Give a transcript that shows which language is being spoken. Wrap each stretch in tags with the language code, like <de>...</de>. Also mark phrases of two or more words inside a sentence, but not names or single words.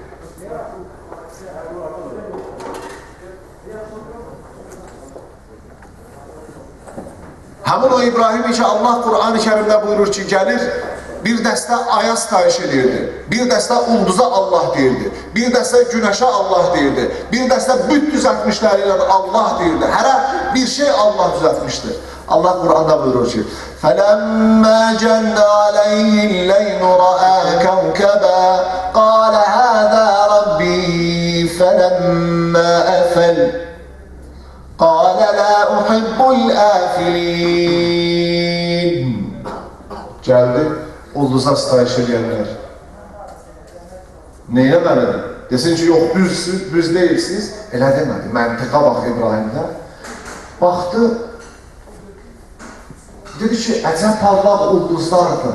<az>Həmin o İbrahim ki Allah Qur'an-ı Kərimdə buyurur ki gəlir bir dəstə aya sitayiş edirdi, bir dəstə ulduza Allah deyirdi, bir dəstə günəşə Allah deyirdi, bir dəstə büt düzəltmişləri ilə Allah deyirdi. Hərə bir şey Allah düzəltmişdir. Allah Qur'anda buyurur ki</az> <ar>فَلَمَّا جَنَّ عَلَيْهِ اللَّيْلُ رَأَى كَوْكَبًا قَالَ هَذَا رَبِّي فَلَمَّا أَفَلَ قَالَ لَا أُحِبُّ الْآفِلِينَ</ar> <az>Gəldi, ulduza sitayiş edənlər. Neyə verədir? Desin ki, yox, düz deyilsiniz. Elə demədi. Məntiqa bax İbrahimdə. Baxdı, dedi ki, əcəb parlaq ulduzlardır.</az>